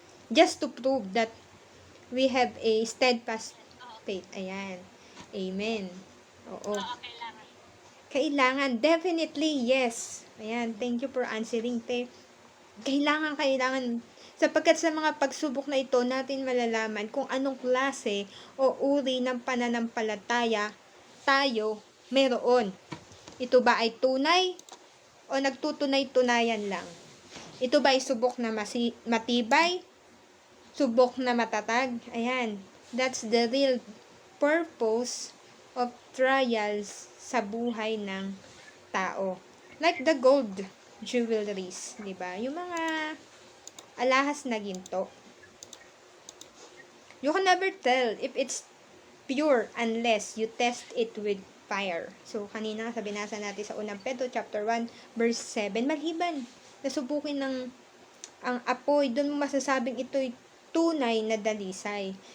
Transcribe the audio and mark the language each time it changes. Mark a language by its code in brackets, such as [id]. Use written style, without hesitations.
[en] Just to prove that we have a steadfast faith. [tl] Ayan. Amen. Oo. Kailangan. Kailangan. [en] Definitely, yes. [tl] Ayan. [en] Thank you for answering, Te. [tl] Kailangan. Sapagkat sa mga pagsubok na ito, natin malalaman kung anong klase o uri ng pananampalataya tayo meron. Ito ba ay tunay o nagtutunay-tunayan lang? Ito ba ay subok na matibay? Subok na matatag? Ayan. [en] That's the real purpose of trials [tl] sa buhay ng tao. [en] Like the gold jewelries, [tl] di ba? Yung mga alahas na ginto. [en] You can never tell if it's pure unless you test it with fire. [tl] So, kanina sa binasa natin sa unang Pedro chapter 1 verse 7, maliban nasubukin ng ang apoy, doon mo masasabing ito'y tunay na dalisay.